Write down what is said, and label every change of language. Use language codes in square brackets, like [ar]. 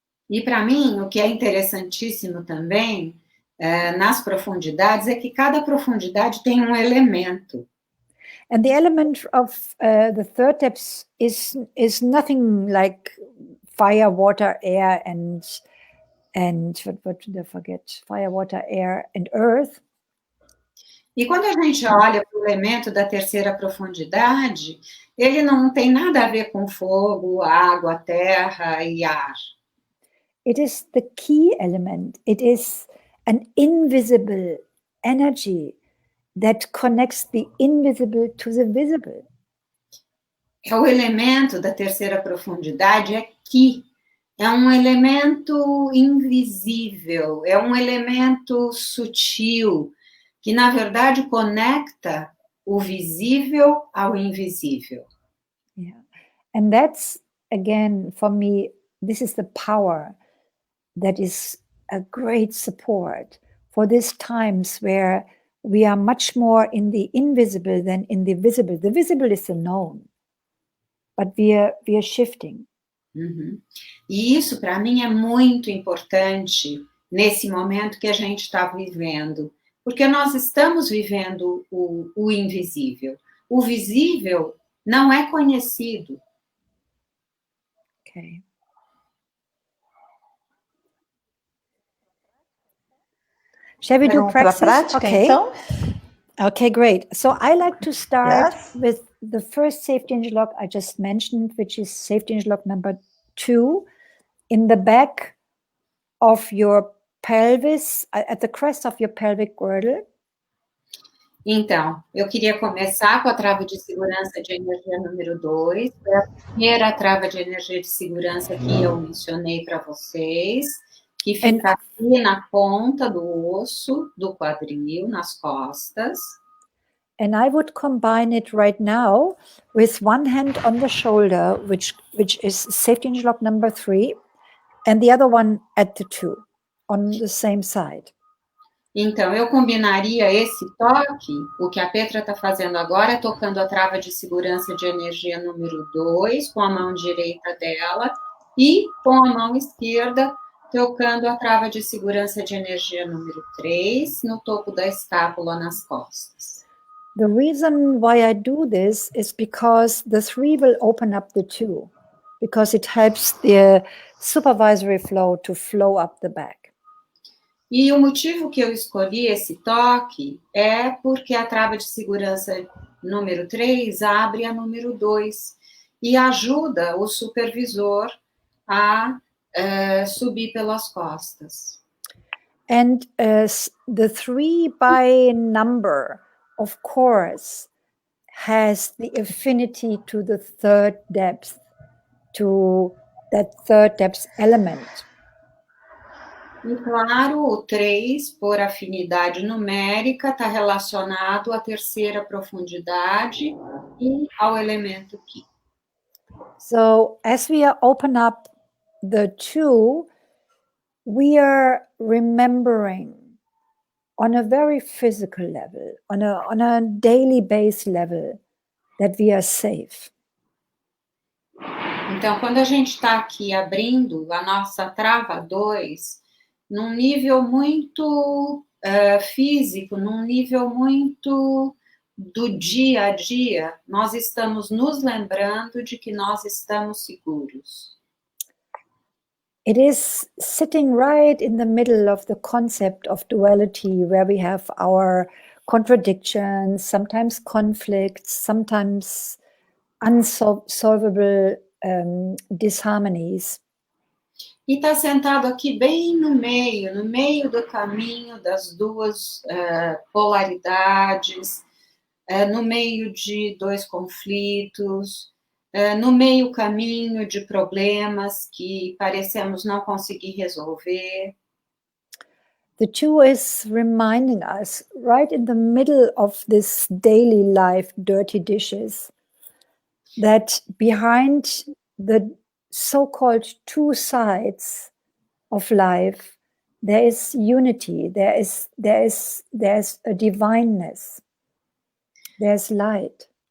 [pt] E para mim, o que é interessantíssimo também, nas profundidades, é que cada profundidade tem um elemento. [en] And the element of the third depth is nothing like fire, water, air, and what did I forget? Fire, water, air, and earth. [pt] E quando a gente olha para o elemento da terceira profundidade, ele não tem nada a ver com fogo, água, terra e ar. [en] It is the key element. It is an invisible energy that connects the invisible to the visible. [pt] É o elemento da terceira profundidade, é Ki. É um elemento invisível, é um elemento sutil, que na verdade conecta o visível ao invisível. [en] Yeah. And that's, again, for me, this is the power that is a great support for these times where we are much more in the invisible than in the visible. The visible is the known, but we are shifting. Uhum. [pt] E isso, para mim, é muito importante nesse momento que a gente está vivendo, porque nós estamos vivendo o invisível. O visível não é conhecido. [en] Okay. Shall we do practice? [pt] Prática, [en] okay. [pt] Então? [en] Okay, great. So I like to start Yes. with the first safety interlock I just mentioned, which is safety interlock number 2. In the back of your pelvis, at the crest of your pelvic girdle. [pt] Então, eu queria começar com a trava de segurança de energia número 2. Foi a primeira trava de energia de segurança que eu mencionei para vocês, que fica aqui na ponta do osso do quadril, nas costas. [en] And I would combine it right now with one hand on the shoulder, which is safety hinge lock number 3, and the other one at the 2, on the same side. [pt] Então, eu combinaria esse toque, o que a Petra está fazendo agora, tocando a trava de segurança de energia número 2, com a mão direita dela, e com a mão esquerda, tocando a trava de segurança de energia número 3, no topo da escápula, nas costas. [en] The reason why I do this is because the 3 will open up the 2, because it helps the supervisory flow to flow up the back. [pt] E o motivo que eu escolhi esse toque é porque a trava de segurança número 3 abre a número 2 e ajuda o supervisor a subir pelas costas. [en] And the 3 by number, of course, has the affinity to the third depth, to that third depth element. [pt] E claro, o 3, por afinidade numérica, está relacionado à terceira profundidade e ao elemento Ki. [en] So as we open up the 2, we are remembering on a very physical level, on a daily base level, that we are safe. [pt] Então, quando a gente está aqui abrindo a nossa trava 2, num nível muito físico, num nível muito do dia a dia, nós estamos nos lembrando de que nós estamos seguros. [en] It is sitting right in the middle of the concept of duality, where we have our contradictions, sometimes conflicts, sometimes unsolvable disharmonies. [pt] E está sentado aqui bem no meio do caminho das duas polaridades, no meio de dois conflitos, no meio caminho de problemas que parecemos não conseguir resolver. [en] The 2 is reminding us, right in the middle of this daily life, dirty dishes, that behind the so-called 2 sides of life, there is unity, there is a divineness, there's light.